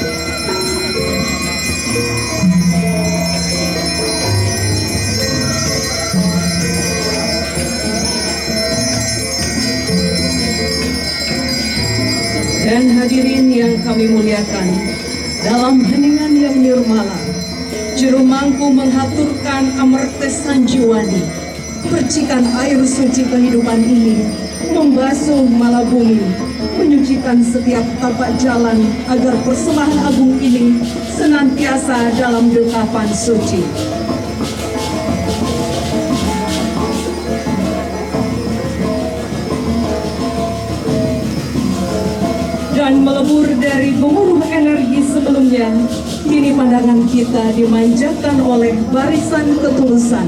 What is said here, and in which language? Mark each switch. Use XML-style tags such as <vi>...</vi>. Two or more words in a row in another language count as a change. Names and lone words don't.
<id>Dan hadirin yang kami muliakan, dalam heningan yang nirmala, juru mangku menghaturkan amertes sanjiwani. Percikan air suci kehidupan ini membasuh malabumi, menyucikan setiap tapak jalan agar persembahan agung ini senantiasa dalam dekapan suci. Dan melebur dari gemuruh energi sebelumnya, kini pandangan kita dimanjakan oleh barisan ketulusan.</id>